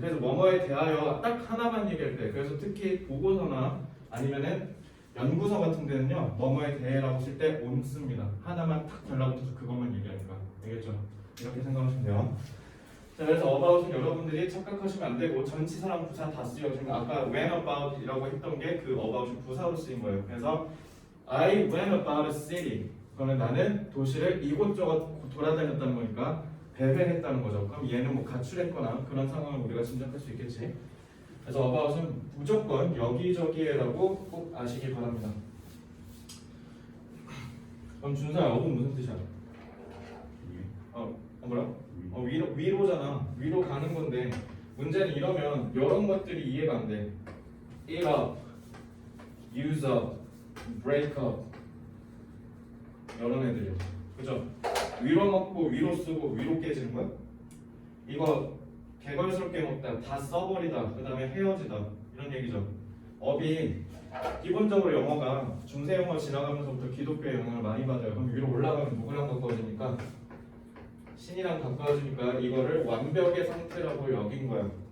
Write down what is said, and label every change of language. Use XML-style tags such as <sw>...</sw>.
<ko>그래서 뭐뭐에 대하여 딱 하나만 얘기할 때 그래서 특히 보고서나 아니면은 연구서 같은 데는요 뭐뭐에 대해라고 쓸 때 on 씁니다. 하나만 탁 달라붙어서 그것만 얘기하니까. 알겠죠? 이렇게 생각하시면 돼요. 자, 그래서 about은 여러분들이 착각하시면 안 되고 전치사랑 부사 다 쓰여. 지금 아까 when about이라고 했던 게 그 about이 부사로 쓰인 거예요.</ko> <en>그래서 I went about a city.</en> <ko>그러면 나는 도시를 이곳저곳 돌아다녔다는 거니까 배회했다는 거죠. 그럼 얘는 뭐 가출했거나 그런 상황을 우리가 짐작할 수 있겠지. 그래서 about은 무조건 여기저기에라고 꼭 아시기 바랍니다. 그럼 준서야, 어분 무슨 뜻이야? 뭐라? 위로잖아. 위로 가는 건데 문제는 이러면 이런 것들이 이해가 안 돼.</ko> <en>eat up, use up, break up</en> <ko>이런 애들이요. 그죠? 위로 먹고 위로 쓰고 위로 깨지는 거야? 이거 개걸스럽게 먹다 다 써버리다 그 다음에 헤어지다 이런 얘기죠. 업이 기본적으로 영어가 중세 영어 지나가면서부터 기독교의 영향을 많이 받아요. 그럼 위로 올라가면 누구랑 가까워지니까? 신이랑 가까워지니까 이거를 완벽의 상태라고 여긴 거야.</ko>